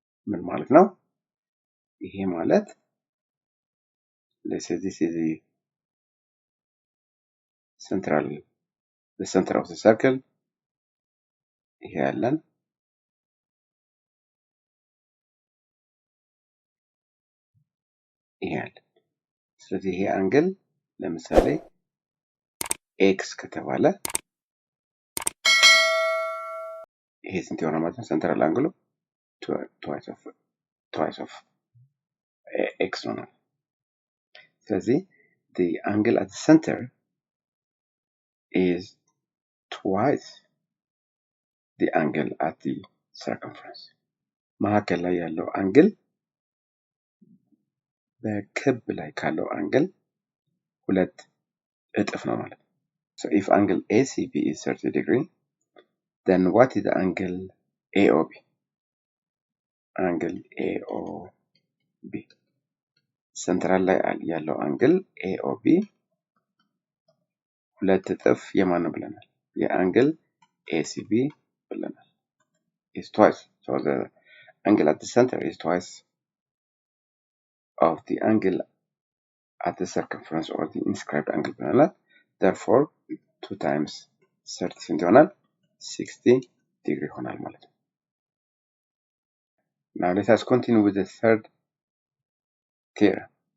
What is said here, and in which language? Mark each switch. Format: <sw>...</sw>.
<am>ምን ማለት ነው? ይሄ ማለት</am> <en>let's say this is the center of the circle.</en> <am>ይሄ ያለን ይሄ ያለን ስለዚህ ይሄ አንግል ለምሳሌ x ከተባለ ይሄ ስንት ይሆናል ማለት ነው?</am> <en>ሴንትራል አንግሉ twice of x</en> <am>ነው። ስለዚህ</am> <en>the angle at the center is twice the angle at the circumference.</en> <am>መካከል ላይ ያለው አንግል በክብ ላይ ካለው አንግል ሁለት እጥፍ ነው ማለት ነው።</am> <en>So if angle ACB is 30 degree, then what is the angle AOB?</en> <am>Angle AOB. Central ላይ ያለው አንግል AOB ሁለት እጥፍ የማን ነው ብለናል? የአንግል ACB ብለናል።</am> <en>Is twice. So the angle at the center is twice of the angle at the circumference or the inscribed angle ብለናል. Therefore 2 times 30</en> <am>ስንት ይሆናል?</am> <en>60 degree</en> <am>ይሆናል ማለት ነው።</am> <en>Now let us continue with the third theorem.</en>